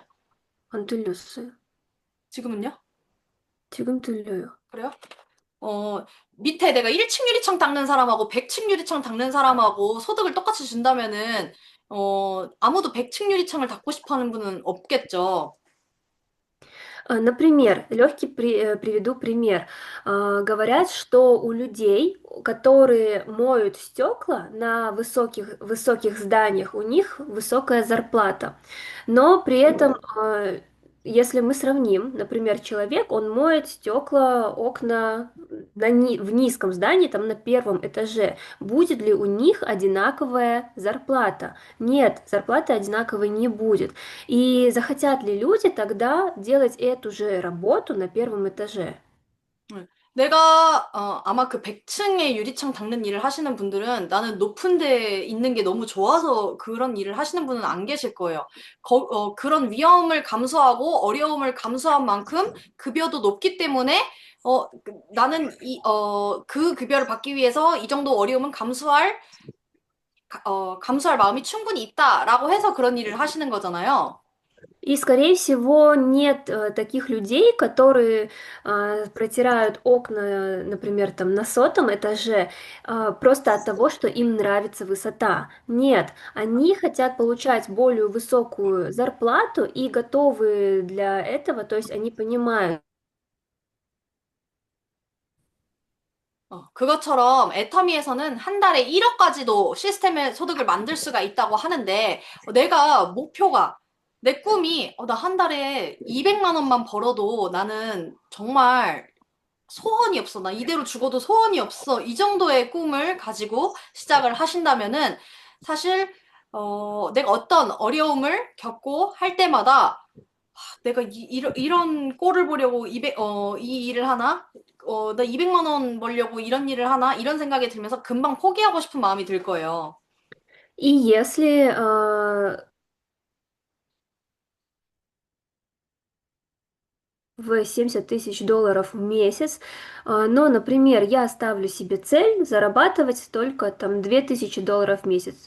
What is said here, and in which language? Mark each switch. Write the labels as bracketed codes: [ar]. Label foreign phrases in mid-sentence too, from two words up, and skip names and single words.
[ko] 안 들렸어요. 지금은요? 지금 들려요. 그래요? 어, 밑에 내가 1층 유리창 닦는 사람하고 100층 유리창 닦는 사람하고 소득을 똑같이 준다면은, 아무도 100층 유리창을 닦고 싶어 하는 분은 없겠죠. [ru] Например, приведу пример. Говорят, что у людей, которые моют стекла на высоких зданиях, у них высокая зарплата. Но при этом, если мы сравним, например, человек, он моет стекла, окна в низком здании, там на первом этаже, будет ли у них одинаковая зарплата? Нет, зарплаты одинаковой не будет. И захотят ли люди тогда делать эту же работу на первом этаже? [ko] 네. 내가 아마 그 100층의 유리창 닦는 일을 하시는 분들은 나는 높은 데 있는 게 너무 좋아서 그런 일을 하시는 분은 안 계실 거예요. 그런 위험을 감수하고 어려움을 감수한 만큼 급여도 높기 때문에 나는 그 급여를 받기 위해서 이 정도 어려움은 감수할 마음이 충분히 있다라고 해서 그런 일을 하시는 거잖아요. [ru] И, скорее всего, нет таких людей, которые протирают окна, например, там на сотом этаже, просто от того, что им нравится высота. Нет, они хотят получать более высокую зарплату и готовы для этого, то есть они понимают. [ko] 그것처럼 애터미에서는 한 달에 1억까지도 시스템의 소득을 만들 수가 있다고 하는데, 내가 목표가, 내 꿈이, 나 한 달에 200만 원만 벌어도 나는 정말 소원이 없어. 나 이대로 죽어도 소원이 없어. 이 정도의 꿈을 가지고 시작을 하신다면은, 사실, 내가 어떤 어려움을 겪고 할 때마다 내가 이런 꼴을 보려고 이 일을 하나? 나 200만 원 벌려고 이런 일을 하나? 이런 생각이 들면서 금방 포기하고 싶은 마음이 들 거예요. [ru] И если в 70 тысяч долларов в месяц, но, например, я ставлю себе цель зарабатывать только там 2000 долларов в месяц.